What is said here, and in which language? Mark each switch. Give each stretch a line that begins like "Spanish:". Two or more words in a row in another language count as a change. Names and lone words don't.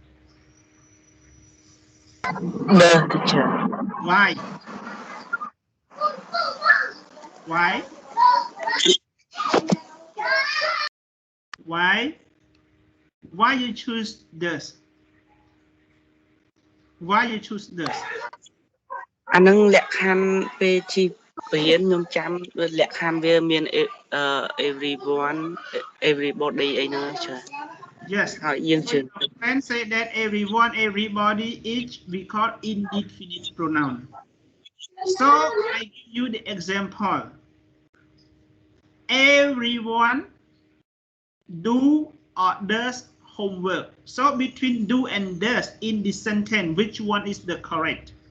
English: The teacher. Why? Why? Why? Why you choose this? Why you choose this?
Khmer: អានឹងលក្ខខណ្ឌពេលជីរៀនខ្ញុំចាំលក្ខខណ្ឌវាមាន
English: everyone everybody
Khmer: អីហ្នឹងច្រើន
English: Yes.
Khmer: ហើយយើងជឿ
English: When say that everyone, everybody, each, we call indefinite pronoun. So I give you the example. Everyone do or does homework. So between do and does in this sentence, which one is the correct?